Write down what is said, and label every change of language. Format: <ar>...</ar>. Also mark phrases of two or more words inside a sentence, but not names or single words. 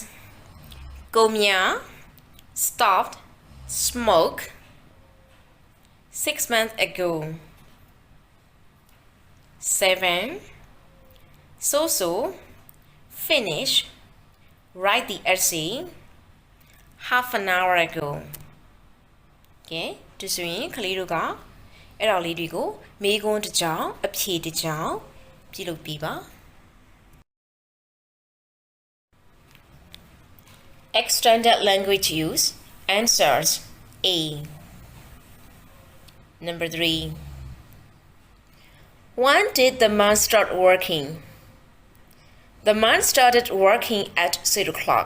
<en>Gomya stopped smoke 6 months ago. 7. So finish write the essay half an hour ago.</en> <my>Okay, ဒီဆိုရင်ကလေးတို့ကအဲ့တော်လေးတွေကိုမေးခွန်းတစ်ကြောင်းအဖြေတစ်ကြောင်းပြုလုပ်ပြီးပါ</my> <en>Extended language use answers A. Number 3. When did the man start working? The man started working at 6 o'clock.</en>